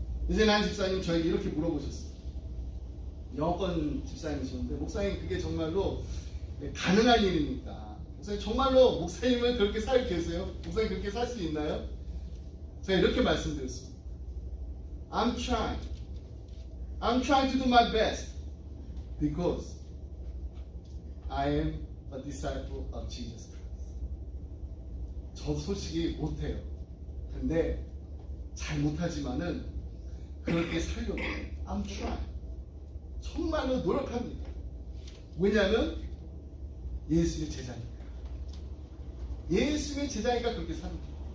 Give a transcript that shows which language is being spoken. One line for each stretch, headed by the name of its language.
Korean: 이제는 한 집사님 저에게 이렇게 물어보셨어요. 영어권 집사님이셨는데, 목사님 그게 정말로 가능한 일입니까? 목사님 정말로 목사님은 그렇게 살고 계세요? 목사님 그렇게 살 수 있나요? 제가 이렇게 말씀드렸습니다.
English: I'm trying to do my best because I am a disciple of Jesus Christ.
Korean: 저도 솔직히 못해요. 근데 잘 못하지만은 그렇게 살려고 해요.
English: I'm trying.
Korean: 정말로 노력합니다. 왜냐하면 예수의 제자니까. 예수의 제자니까 그렇게 삽니다.